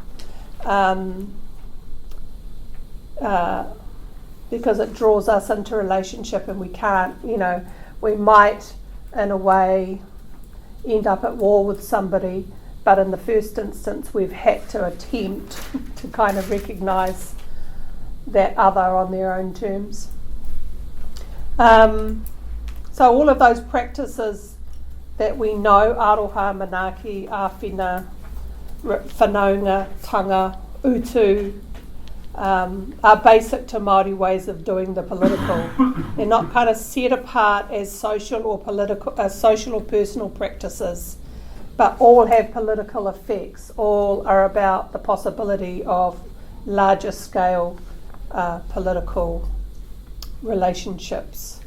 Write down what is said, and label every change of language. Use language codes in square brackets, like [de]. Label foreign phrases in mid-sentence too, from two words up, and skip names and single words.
[en] Because it draws us into relationship, and we can't, we might in a way end up at war with somebody, but in the first instance we've had to attempt to kind of recognise that other on their own terms. So all of those practices that we know, [mi] aroha, manaaki, āwhina, whanaunga, tanga, utu, [en] are basic to Māori ways of doing the political. They're not kind of set apart as social or personal practices, but all have political effects. All are about the possibility of larger scale political relationships.